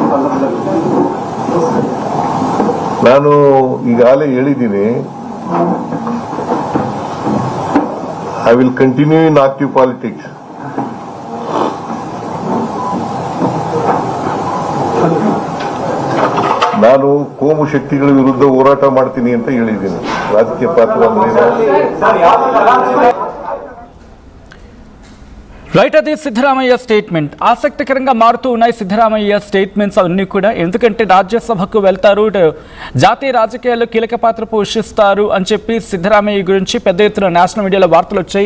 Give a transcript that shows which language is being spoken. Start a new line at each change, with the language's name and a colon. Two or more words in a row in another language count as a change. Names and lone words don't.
Kannada: ನಾನು ಈಗಾಗಲೇ ಹೇಳಿದ್ದೀನಿ,
English: I will continue in active politics.
Kannada: ನಾನು ಕೋಮು ಶಕ್ತಿಗಳ ವಿರುದ್ಧ ಹೋರಾಟ ಮಾಡ್ತೀನಿ ಅಂತ ಹೇಳಿದ್ದೀನಿ. ರಾಜಕೀಯ ಪಾತ್ರ ಅಂದ್ರೆ
Telugu: రైట్, అది సిద్ధరామయ్య స్టేట్మెంట్. ఆసక్తికరంగా మారుతూ ఉన్నాయి
English: Siddaramaiah statements
Telugu: అవన్నీ కూడా. ఎందుకంటే రాజ్యసభకు వెళ్తారు, జాతీయ రాజకీయాల్లో కీలక పాత్ర పోషిస్తారు అని చెప్పి సిద్ధరామయ్య గురించి పెద్ద ఎత్తున
English: national media
Telugu: వార్తలు వచ్చాయి.